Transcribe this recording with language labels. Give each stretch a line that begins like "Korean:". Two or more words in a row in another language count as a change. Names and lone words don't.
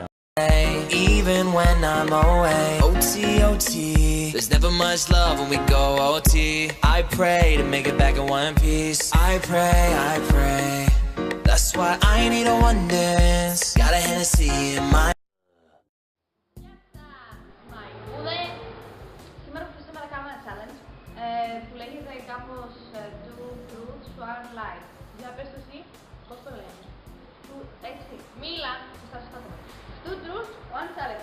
English: Even when I'm away. OT, OT. There's never much love when we go OT. I pray to make it back in one piece. I pray. That's why I need a one dance. Got a Hennessy in my.
Greek: Σήμερα θα κάνουμε ένα challenge που λέγεται κάπως Two Truths, One Lie. Για πες το εσύ, πώς το λένε. Έτσι, μίλα, σωστά.
English: Two Truths, One Challenge.